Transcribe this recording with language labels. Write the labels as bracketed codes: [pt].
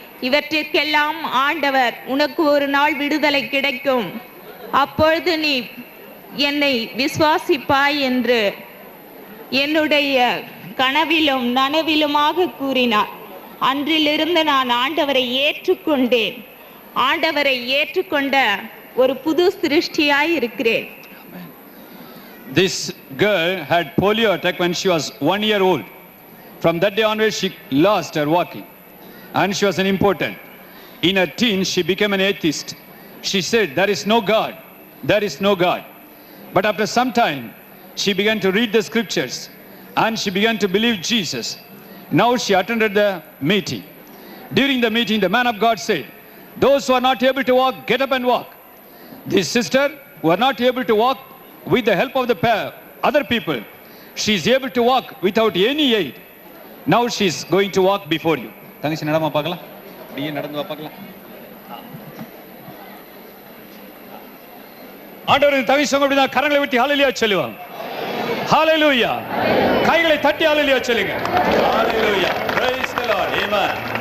[ta] இவற்றிற்கெல்லாம் ஆண்டவர் உனக்கு ஒரு நாள் விடுதலை கிடைக்கும், அப்பொழுது நீ என்னை விசுவாசிப்பாய் என்று என்னுடைய கனவிலும் நனவிலுமாக கூறினார். அன்றிலிருந்து நான் ஆண்டவரை ஏற்றுக்கொண்டேன். ஆண்டவரை ஏற்றுக்கொண்ட ஒரு புது சிருஷ்டியாய் இருக்கிறேன். [en] This girl had polio attack when she was 1 year old. From that day onwards she lost her walking and she was an impotent. In her teens she became an atheist. She said there is no God, there is no God. But after some time she began to read the scriptures and she began to believe Jesus. Now she attended the meeting. During the meeting the man of God said, those who are not able to walk, get up and walk. This sister who are not able to walk, with the help of the other people, she is able to walk without any aid. Now she is going to walk before you. [ta] தங்கச்சி நடமா பார்க்கலாம், அப்படியே நடந்து வா பார்க்கலாம். ஆண்டவரின் தங்கச்சி அப்படிதான் கரங்களை விட்டு ஹல்லேலூயா சொல்லுவாங்க. ஹல்லேலூயா. கைகளை தட்டி ஹல்லேலூயா சொல்லுங்க. ஹல்லேலூயா. [en] Praise the Lord. Amen.